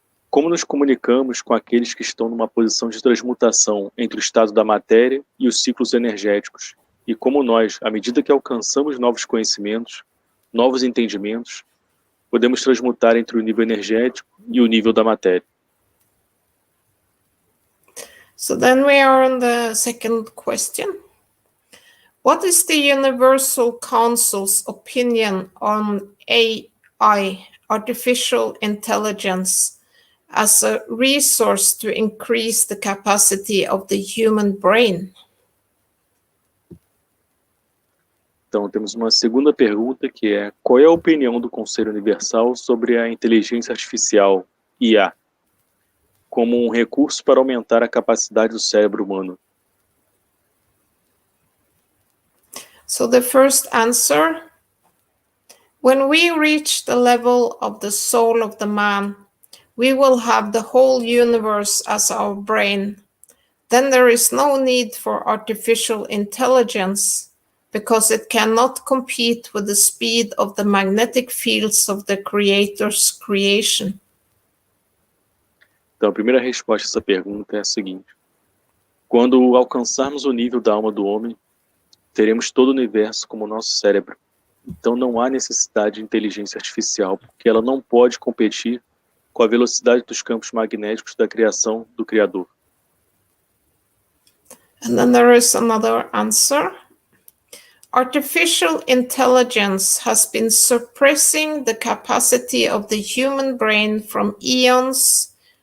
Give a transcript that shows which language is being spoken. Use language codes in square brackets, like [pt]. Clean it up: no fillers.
[pt] Como nos comunicamos com aqueles que estão numa posição de transmutação entre o estado da matéria e os ciclos energéticos? E como nós, à medida que alcançamos novos conhecimentos, novos entendimentos, podemos transmutar entre o nível energético e o nível da matéria? [en] So then we are on the second question. What is the Universal Council's opinion on AI, artificial intelligence, as a resource to increase the capacity of the human brain? [pt] Então, temos uma segunda pergunta que é: qual é a opinião do Conselho Universal sobre a inteligência artificial, IA, como um recurso para aumentar a capacidade do cérebro humano? [en] So the first answer, when we reach the level of the soul of the man, we will have the whole universe as our brain. Then there is no need for artificial intelligence, because it cannot compete with the speed of the magnetic fields of the Creator's creation. [pt] Então, a primeira resposta a essa pergunta é a seguinte: quando alcançarmos o nível da alma do homem, teremos todo o universo como nosso cérebro. Então não há necessidade de inteligência artificial, porque ela não pode competir com a velocidade dos campos magnéticos da criação do Criador. [en] And then there is another answer. Artificial intelligence has been suppressing the capacity of the human brain from eons.